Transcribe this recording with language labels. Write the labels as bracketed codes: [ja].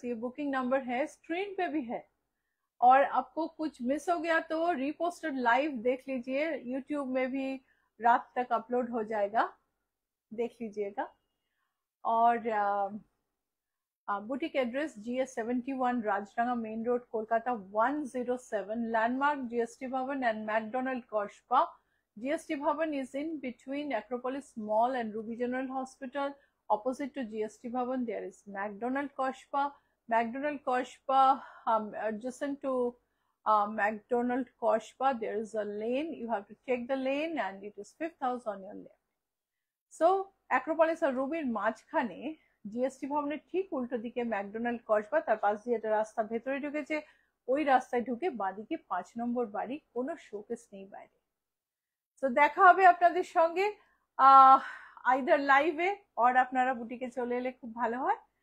[hi] ये booking number है, screen पे भी है। और आपको कुछ मिस हो गया तो रीपोस्टेड लाइव देख लीजिए, यूट्यूब में भी रात तक अपलोड हो जाएगा, देख लीजिएगा। और boutique address GS71 राजडांगा main road Kolkata 107, landmark GST भवन एंड मैकडोनाल्ड कॉस्पा। [en] GST Bhavan is in between Acropolis Mall and Ruby General Hospital. Opposite to GST Bhavan there is McDonald Kospa. McDonald Kospa, adjacent to McDonald Kospa, there is a lane. You have to take the lane and it is 5th house on your left. [bn] So Acropolis আর রুবির মাঝখানে GST ভবনের ঠিক উল্টো দিকে McDonald Kasba, তার পাশ দিয়ে একটা রাস্তা ভেতরে ঢুকেছে, ওই রাস্তায় ঢুকে বাঁদিকে 5 নম্বর বাড়ি, কোনো শোকেস নেই বাইরে। তো দেখা হবে আপনাদের সঙ্গে আইদার লাইভে, আর আপনারা বুটিকে চলে এলে খুব ভালো হয়।